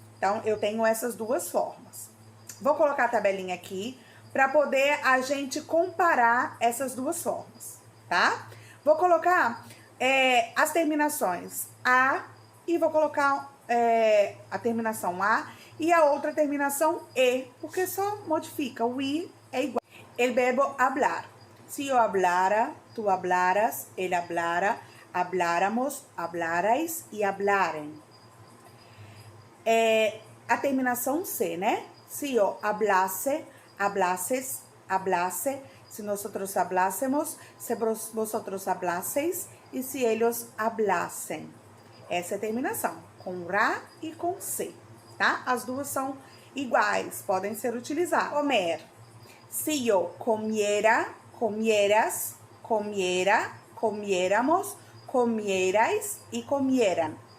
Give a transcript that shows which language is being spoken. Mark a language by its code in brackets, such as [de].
[pt] Então, eu tenho essas duas formas. Vou colocar a tabelinha aqui para poder a gente comparar essas duas formas, tá? Vou colocar as terminações a e vou colocar a terminação a e a outra terminação e, porque só modifica, o i é igual. [es] El verbo hablar. Si yo hablara, tú hablaras, él hablara, habláramos, hablarais e hablaren. [pt] A terminação C, né? [es] Si yo hablase, hablases, hablase, si nosotros hablásemos, si vosotros hablaseis e si ellos hablasen. [pt] Essa é a terminação, com ra e com C, tá? As duas são iguais, podem ser utilizadas. Comer. [es] Si yo comiera, comieras, comiera, comiéramos, comierais e comieran.